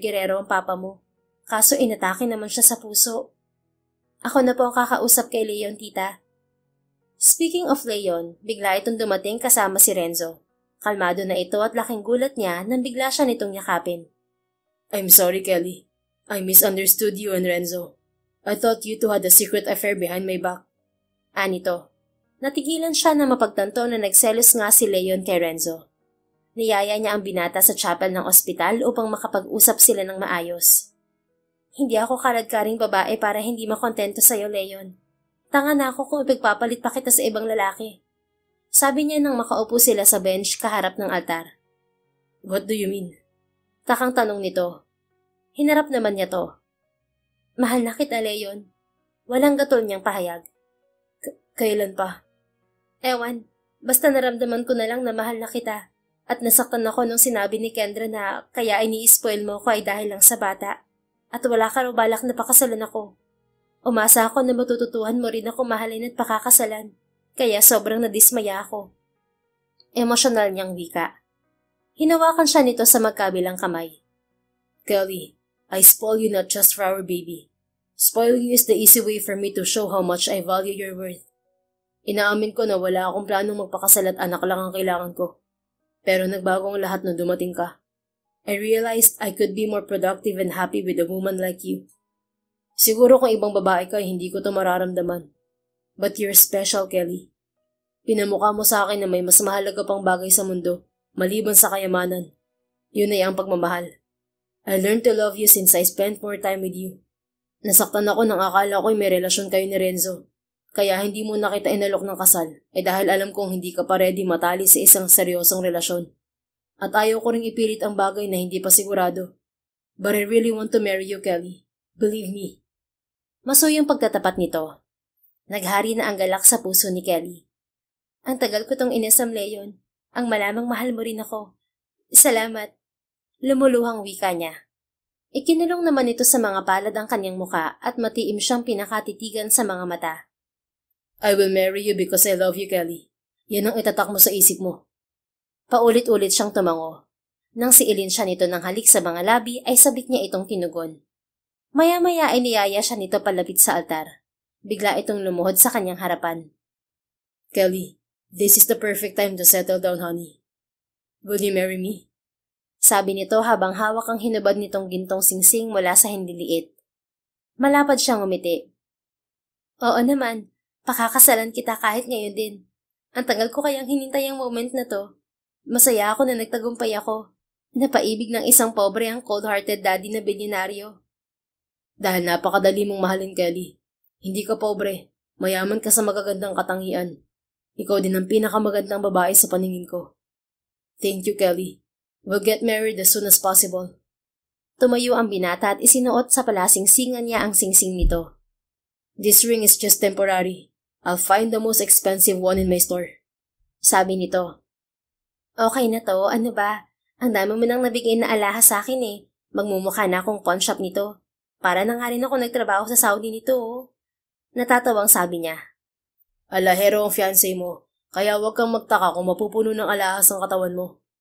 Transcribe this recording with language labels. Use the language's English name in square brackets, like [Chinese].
[Filipino] Guerrero ang Papa mo. Kaso inatake naman siya sa puso. Ako na po ang kakausap kay Leon, tita. [English] Speaking of Leon, [Filipino] bigla itong dumating kasama si Renzo. Kalmado na ito at laking gulat niya nang bigla siya nitong yakapin. [English] I'm sorry, Kelly. I misunderstood you and Renzo. I thought you two had a secret affair behind my back. [Filipino] Anito. Natigilan siya na mapagtanto na nagselos nga si Leon kay Renzo. Niyaya niya ang binata sa chapel ng ospital upang makapag-usap sila ng maayos. Hindi ako karadkaring babae para hindi makontento sa'yo, Leon. Tanga na ako kung ipagpapalit pa kita sa ibang lalaki. Sabi niya nang makaupo sila sa bench kaharap ng altar. [English] What do you mean? [Filipino] Takang tanong nito. Hinarap naman niya to. Mahal na kita, Leon. Walang gatol niyang pahayag. Kailan pa? Ewan, basta naramdaman ko na lang na mahal na kita. At nasaktan ako nung sinabi ni Kendra na kaya ini-spoil mo ko ay dahil lang sa bata. At wala ka raw balak na pakasalan ako. Umasa ako na matututuhan mo rin ako mahalin at pakakasalan. Kaya sobrang nadismaya ako. Emosyonal niyang wika. Hinawakan siya nito sa magkabilang kamay. [English] Kelly, I spoil you not just for our baby. Spoiling you is the easy way for me to show how much I value your worth. [Filipino] Inaamin ko na wala akong planong magpakasal at anak lang ang kailangan ko. Pero nagbago ang lahat nung dumating ka. [English] I realized I could be more productive and happy with a woman like you. [Filipino] Siguro kung ibang babae ka, hindi ko to mararamdaman. [English] But you're special, Kelly. [Filipino] Pinamukha mo sa akin na may mas mahalaga pang bagay sa mundo, maliban sa kayamanan. Yun ay ang pagmamahal. [English] I learned to love you since I spent more time with you. [Filipino] Nasaktan ako nang akala ko'y may relasyon kayo ni Renzo. Kaya hindi mo na kita inalok ng kasal, dahil alam kong hindi ka pa ready matali sa isang seryosong relasyon. At ayaw ko ring ipilit ang bagay na hindi pa sigurado. [English] But I really want to marry you, Kelly. Believe me. [Filipino] Masuyang pagtatapat nito. Naghari na ang galak sa puso ni Kelly. Ang tagal ko tong inasam, Leon. Ang malamang mahal mo rin ako. Salamat. Lumuluhang wika niya. Ikinulong naman ito sa mga palad ang kanyang muka at matiim siyang pinakatitigan sa mga mata. [English] I will marry you because I love you, Kelly. [Filipino] Yan ang itatak mo sa isip mo. Paulit-ulit siyang tumango. Nang siilin siya nito ng halik sa mga labi ay sabik niya itong tinugon. Maya-maya ay niyaya siya nito palapit sa altar. Bigla itong lumuhod sa kanyang harapan. [English] Kelly, this is the perfect time to settle down, honey. Will you marry me? [Filipino] Sabi nito habang hawak ang hinubad nitong gintong singsing mula sa hindiliit. Malapad siyang umiti. Oo naman. Pakakasalan kita kahit ngayon din. Ang tagal ko kayang hinintay ang moment na to. Masaya ako na nagtagumpay ako. Napaibig ng isang pobre ang cold-hearted daddy na bilyonaryo. Dahil napakadali mong mahalin, Kelly. Hindi ka pobre. Mayaman ka sa magagandang katangian. Ikaw din ang pinakamagandang babae sa paningin ko. [English] Thank you, Kelly. We'll get married as soon as possible. [Filipino] Tumayo ang binata at isinuot sa palasingsingan niya ang singsing nito. [English] This ring is just temporary. I'll find the most expensive one in my store. [Filipino] Sabi nito. Okay na to, ano ba? Ang dami mo nang nabigay na alahas sa akin eh. Magmumukha na akong pawn shop nito. Para na nga rin ako nagtrabaho sa Saudi nito oh. Natatawang sabi niya. Alahero ang fiancé mo, kaya huwag kang magtaka kung mapupuno ng alahas ang katawan mo.